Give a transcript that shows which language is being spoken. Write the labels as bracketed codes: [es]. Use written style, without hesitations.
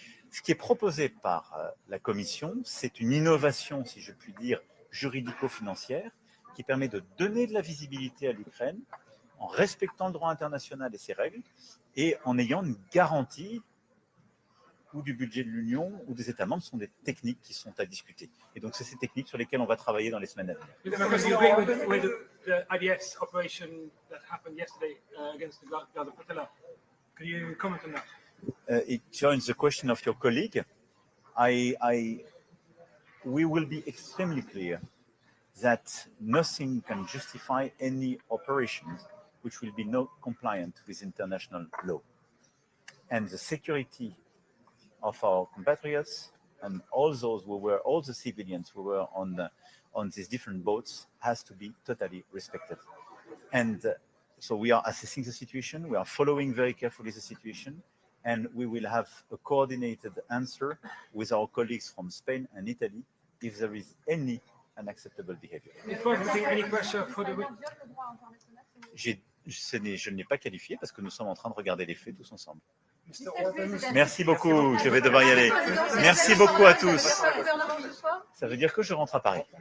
[fr] Ce qui est proposé par la Commission, c'est une innovation, si je puis dire, juridico-financière, qui permet de donner de la visibilité à l'Ukraine en respectant le droit international et ses règles, et en ayant une garantie ou du budget de l'Union ou des États membres. Ce sont des techniques qui sont à discuter. Et donc, c'est ces techniques sur lesquelles on va travailler dans les semaines à venir. [en] With the IDS operation that happened yesterday against the Gaza flotilla, could you comment on that? It joins the question of your colleague. We will be extremely clear that nothing can justify any operations which will be not compliant with international law. And the security of our compatriots and all the civilians who were on these different boats has to be totally respected. And so we are assessing the situation, we are following very carefully the situation, and we will have a coordinated answer with our colleagues from Spain and Italy if there is any unacceptable behavior. Any pressure for the... [fr] Je ne l'ai pas qualifié parce que nous sommes en train de regarder les faits tous ensemble. Merci beaucoup, je vais devoir y aller. Merci beaucoup à tous. Ça veut dire que je rentre à Paris.